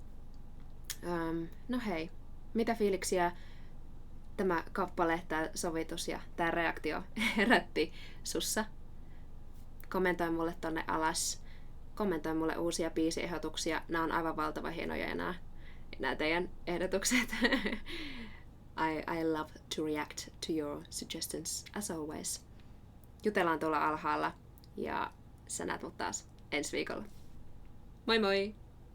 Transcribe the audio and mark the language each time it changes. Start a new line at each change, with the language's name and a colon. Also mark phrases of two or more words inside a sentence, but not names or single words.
Finnish: No hei, mitä fiiliksiä tämä kappale, tämä sovitus ja tämä reaktio herätti sussa? Kommentoi mulle tonne alas. Kommentoi mulle uusia biisiehdotuksia. Nämä on aivan valtavan hienoja nämä teidän ehdotukset.
English: I love to react to your suggestions as always.
Finnish: Jutellaan tuolla alhaalla ja sä näet mut taas ensi viikolla. Moi moi!